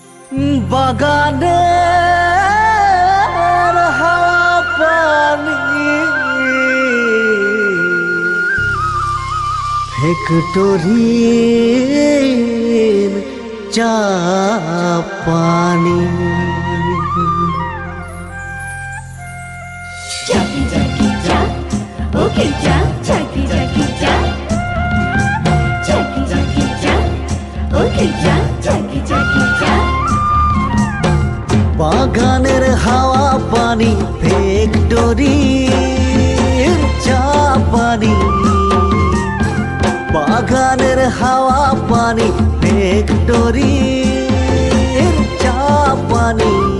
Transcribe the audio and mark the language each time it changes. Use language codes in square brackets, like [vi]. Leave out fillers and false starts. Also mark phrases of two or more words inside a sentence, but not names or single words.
[bn] বাগানের হাওয়া পানি ফ্যাক্টরির চা পানি [en] Jackie, Jackie, Jack. Okay, Jack. Jackie, Jackie, Jack. Jackie, Jackie, Jack. Okay, Jack. Jackie, Jackie, Jack. [bn] বাগানের হাওয়া পানি ফ্যাক্টরির চা পানি বাগানের হাওয়া পানি ফ্যাক্টরির চা পানি